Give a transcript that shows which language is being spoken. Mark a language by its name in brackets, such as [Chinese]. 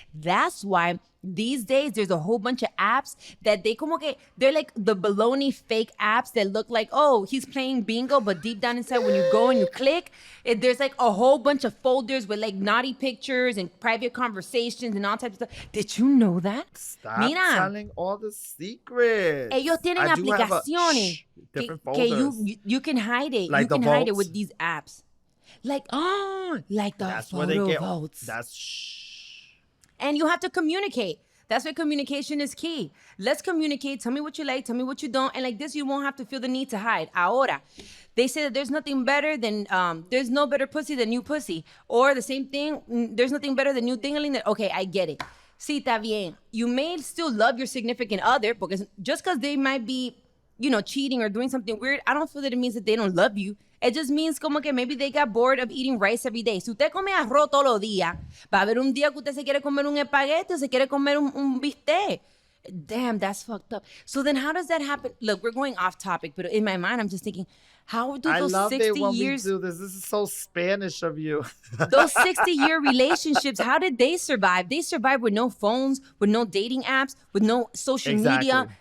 [English] That's why these days there's a whole bunch of apps that they're like the baloney fake apps that look like, oh, he's playing bingo, but deep down inside when you go and you click, there's like a whole bunch of folders with like naughty pictures and private conversations and all types of stuff. Did you know that? Stop telling all the secrets. [Spanish] Ellos tienen aplicaciones que [English] you can hide it. Like you can hide it with these apps. Like the that's photo where they get votes. That's And you have to communicate. That's why communication is key. Let's communicate. Tell me what you like. Tell me what you don't. And like this, you won't have to feel the need to hide. Ahora, they say that there's nothing better than, there's no better pussy than new pussy. Or the same thing, there's nothing better than new dingling. Okay, I get it. [Spanish] Sí, está bien. [English] You may still love your significant other because just because they might be, cheating or doing something weird, I don't feel that it means that they don't love you. It just means [Spanish] como que [English] maybe they got bored of eating rice every day. [Spanish] Si usted come arroz todos los días, va a haber un día que usted se quiere comer un espagueti o se quiere comer un bistec. [English] Damn, that's fucked up. So then how does that happen? Look, we're going off topic, but in my mind, I'm just thinking, how do those 60 years... I love it when we do this. This is so Spanish of you. Those 60-year relationships, how did they survive? They survived with no phones, with no dating apps, with no social media.